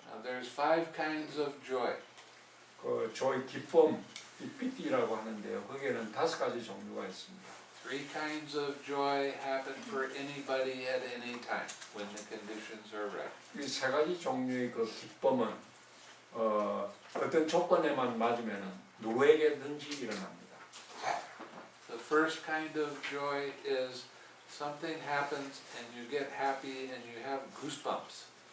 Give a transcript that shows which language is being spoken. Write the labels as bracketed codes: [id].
[en] Now there's 5 kinds of joy. [ko] 그 조의 기쁨, 이 삐띠라고 하는데요. 거기에는 5가지 종류가 있습니다. [en] 3 kinds of joy happen for anybody at any time when the conditions are right. [ko] 이 3가지 종류의 그 기쁨은 어떤 조건에만 맞으면 누구에게든지 일어납니다. [en] The first kind of joy is something happens and you get happy and you have goosebumps.